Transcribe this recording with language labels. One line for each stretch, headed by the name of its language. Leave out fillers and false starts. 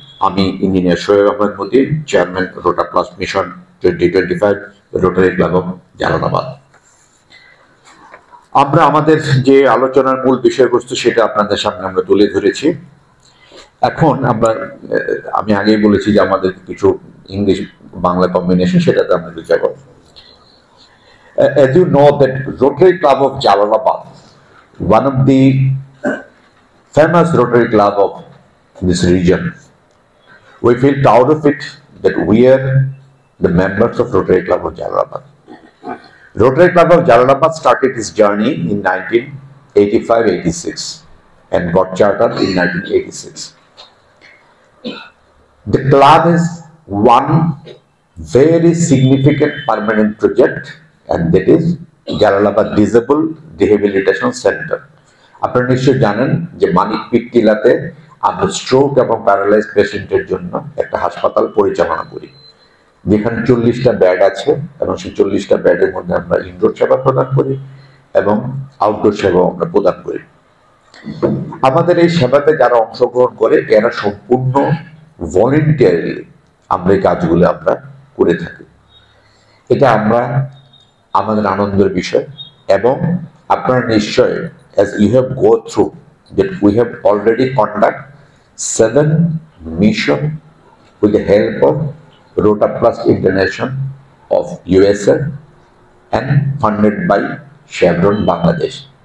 Bangla: আমি engineer Shoaib Ahmed Matin, chairman rota plus mission 2025 rotary club of Jalalabad. আমরা আমাদের যে আলোচনার মূল বিষয়বস্তু সেটা আপনাদের সামনে আমরা তুলে ধরেছি। এখন আমি আগেই বলেছি যে আমাদের কিছু ইংলিশ বাংলা কম্বিনেশন, সেটাতে আমরা বিচার করব।
English: As you know that Rotary Club of Jalalabad, one of the famous Rotary Club of this region, we feel proud of it that we are the members of Rotary Club of Jalalabad. Rotary Club of Jalalabad started its journey in 1985-86 and got chartered in 1986. The club has one very significant permanent project, and that is Jalalabad Disabled Rehabilitation Center.
Bangla: আপনারা নিশ্চয়ই জানেন যে মানিকপীর টিলাতে আমরা stroke এবং paralysed পেশেন্টের জন্য একটা হাসপাতাল পরিচালনা করি, যেখানে 40টা বেড আছে এবং সেই 40টা বেডের মধ্যে আমরা ইনডোর সেবা প্রদান করি এবং আউটডোর সেবাও আমরা প্রদান করি। আমাদের এই সেবাতে যারা অংশগ্রহণ করে এরা সম্পূর্ণ ভলেন্টিয়ারলি আমরা এই কাজগুলো আমরা করে থাকি। এটা আমাদের আনন্দের বিষয়। এবং আপনারা নিশ্চয়,
English: as you have go through that we have already conduct 7 mission with the help of Rota Plus International of USA and funded by Chevron Bangladesh.